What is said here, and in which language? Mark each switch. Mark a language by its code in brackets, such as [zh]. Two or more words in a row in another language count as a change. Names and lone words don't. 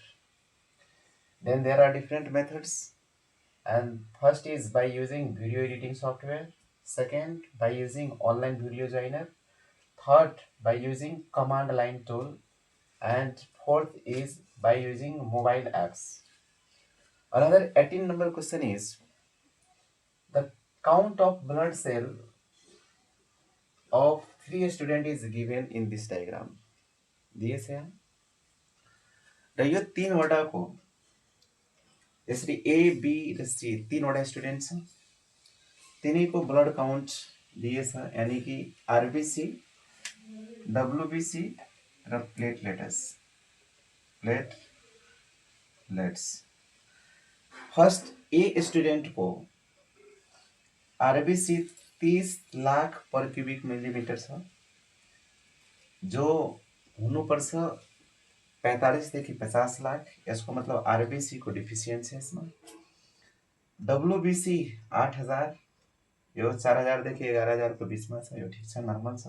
[en] Then there are different methods, and first is by using video editing software, second by using online video joiner, third by using command line tool, and fourth is by using mobile apps. Another 18 number question is the count of blood cell of three student is given in this diagram. [ne] दिए से हैं र यो तीन वटाको यसरी ए बी र सी तीनवटा स्टुडेन्ट छ तिनीको [en] blood count [ne] दिएछ यानी कि [en] RBC WBC [ne] र [en] platelets first A student [ne] को आरबीसी 30 लाख पर [en] cubic millimeter [ne] छ जो हुनुपर्छ 45 देखि 50 लाख। यसको मतलब आरबीसी को डिफिसियन्ट छ यसमा। डब्ल्यूबीसी 8000 यो 4000 देखि 11000 को बीचमा छ, यो ठीक छ, नर्मल छ।